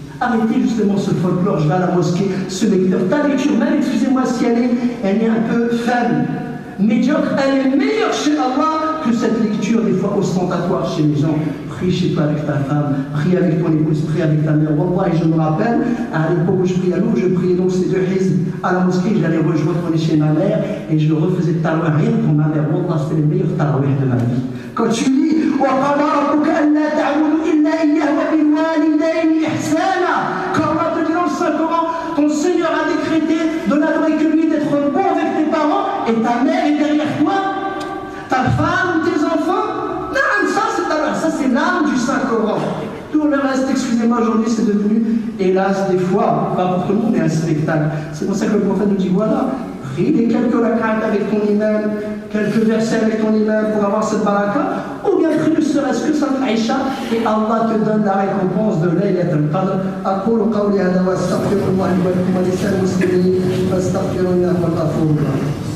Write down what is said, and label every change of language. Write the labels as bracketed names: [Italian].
[French] Arrêtez justement ce folklore, je vais à la mosquée, ce lecteur. Ta lecture, même, excusez-moi si elle est un peu faible, médiocre, elle est meilleure chez Allah que cette lecture des fois ostentatoire chez les gens. Prie chez toi avec ta femme, prie avec ton épouse, prie avec ta mère. Wallah, et je me rappelle, à l'époque où je priais à Louvre, je priais donc ces 2 hizb à la mosquée, j'allais rejoindre chez ma mère et je refaisais tarawih rien pour ma mère. Wallah, c'était les meilleurs tarawih de ma vie. Quand tu lis [Arabic] وَقَضَى رَبُّكَ أَلَّا تَعْبُدُوا إِلَّا إِيَّاهُ وَبِالْوَالِدَيْنِ إِحْسَانًا. [French] Quand Allah te dit dans le Saint-Coran, ton Seigneur a décrété de n'adorer que lui, d'être bon avec tes parents et ta mère est derrière toi, ta femme ou tes enfants. Non, ça c'est l'âme du Saint-Coran. Tout le reste, excusez-moi, aujourd'hui c'est devenu, hélas, des fois, pas pour tout le monde, mais un spectacle. C'est pour ça que le prophète nous dit, voilà, prie les quelques rak'at avec ton imam, quelques versets avec ton imam pour avoir cette baraka, ou bien prie ne serait-ce que Salat Aïcha et Allah te donne la récompense de Laylat al-Qadr. [Arabic] أقول قولي هذا وأستغفر الله لي ولكم ولسائر المسلمين فاستغفروا إنه هو الغفور الرحيم.